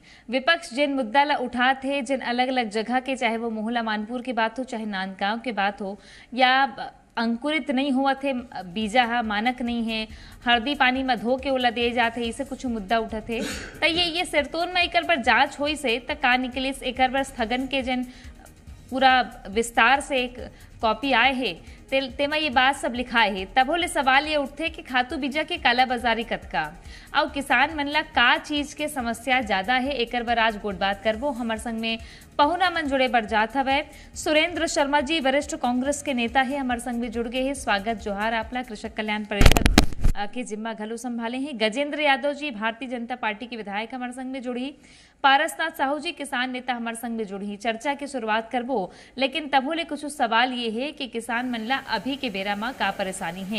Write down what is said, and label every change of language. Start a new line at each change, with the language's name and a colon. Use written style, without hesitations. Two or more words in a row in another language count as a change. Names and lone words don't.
Chhattisgarhi: विपक्ष जिन मुद्दा ला उठा थे, जिन अलग अलग जगह के, चाहे वो मोहला मानपुर की बात हो, चाहे नांदगांव की बात हो, या अंकुरित नहीं हुआ थे बीजा हा मानक नहीं है, हल्दी पानी में धो के ओला दे जाते, इसे कुछ मुद्दा उठा थे। तो ये सिरतोन में एक बार जांच होई से तक का निकले, एक बार स्थगन के जन पूरा विस्तार से एक कॉपी आए है तेमा ये बात सब लिखा है। तब होले सवाल ये उठते कि खातू बीजा के काला बाजारी कतका और किसान मन ला का चीज के समस्या ज्यादा है। एक बार आज गोट बात करबो। हमार संग में पहुना मन जुड़े बर जात हवे सुरेंद्र शर्मा जी, वरिष्ठ कांग्रेस के नेता है, हमार संग में जुड़ गए हैं। स्वागत जोहार आपला। कृषक कल्याण परिषद के जिम्मा घलो संभाले हैं। गजेंद्र यादव जी, भारतीय जनता पार्टी के विधायक हमारे संग में जुड़ी। पारसनाथ साहू जी, किसान नेता हमारे संग में जुड़ी। चर्चा की शुरुआत करबो, लेकिन तबोले कुछ सवाल ये है कि किसान मन ला अभी के बेरा में का परेशानी है।